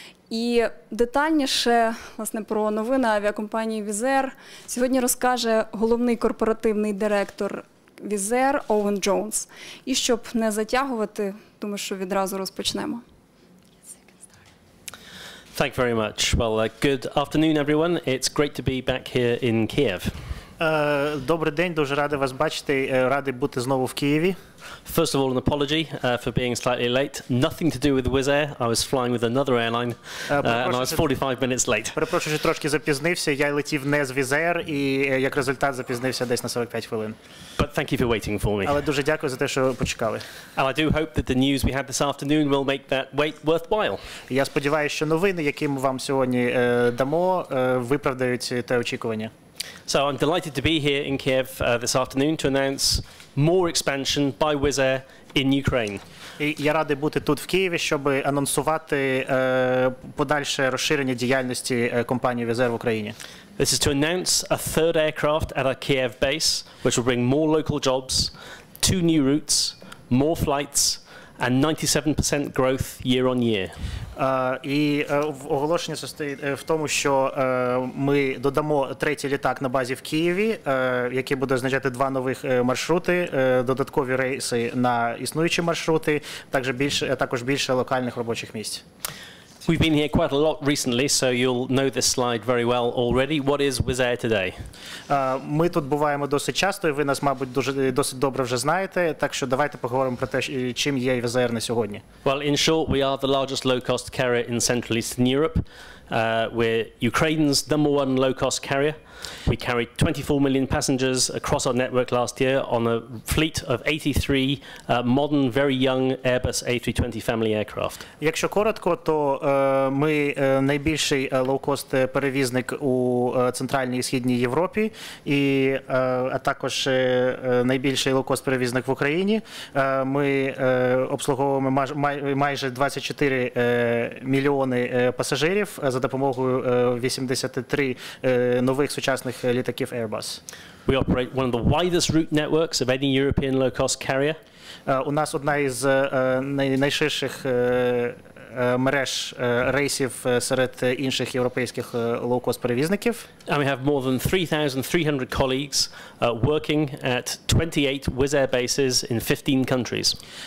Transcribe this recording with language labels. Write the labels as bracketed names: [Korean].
[Ukrainian] І детальніше, власне, про новини авіакомпанії Wizz Air сьогодні розкаже головний корпоративний директор Wizz Air Оуен Джонс. І щоб не затягувати, думаю, що відразу розпочнемо. [English] Thank you very much. Well, good afternoon, everyone. It's great to be back here in Kiev. [Ukrainian] Добрий день, дуже радий вас бачити, радий бути знову в Києві. [English] First of all, an apology for being slightly late. Nothing to do with Wizz Air. I was flying with another airline, and I was 45 minutes late. [Ukrainian] Перепрошую, що трошки запізнився. Я летів не з Wizz Air, і як результат запізнився десь на 45 хвилин. [English] But thank you for waiting for me. [Ukrainian] Але дуже дякую за те, що почекали. [English] And I do hope that the news we had this afternoon will make that wait worthwhile. [Ukrainian] Я сподіваюся, що новини, які ми вам сьогодні дамо, виправдають те очікування. [English] So I'm delighted to be here in Kiev this afternoon to announce more expansion by Wizz Air in Ukraine. [Ukrainian] І я радий бути тут в Києві, щоб анонсувати подальше розширення діяльності компанії Wizz Air в Україні. [English] This is to announce a third aircraft at our Kiev base, which will bring more local jobs, 2 new routes, more flights, and 97% growth year on year. [Ukrainian] І оголошення состоїть в тому, що ми додамо третій літак на базі в Києві, який буде означати 2 нових маршрути, додаткові рейси на існуючі маршрути, також більше локальних робочих місць. [English] We've been here quite a lot recently, so you'll know this slide very well already. What is Wizz Air today? [Ukrainian] Ми тут буваємо досить часто, і ви нас, мабуть, досить добре вже знаєте, так що давайте поговоримо про те, чим є Wizz Air на сьогодні. [English] Well, in short, we are the largest low-cost carrier in Central Eastern Europe. We're Ukraine's #1 low-cost carrier. We carried 24 million passengers across our network last year on a fleet of 83 modern, very young Airbus A320 family aircraft. [Ukrainian] Якщо коротко, то ми найбільший лоукост перевізник у Центральній і Східній Європі, а також найбільший лоукост перевізник в Україні. Ми обслуговуємо майже 24 мільйони пасажирів за допомогою 83 нових сучасних літаків Airbus. [English] We operate one of the widest route networks of any European low-cost carrier. [Ukrainian] У нас одна із найширших мереж рейсів серед інших європейських лоукост-перевізників. [English] And we have more than 3,300 colleagues working at 28 Wizz Air bases in 15 countries.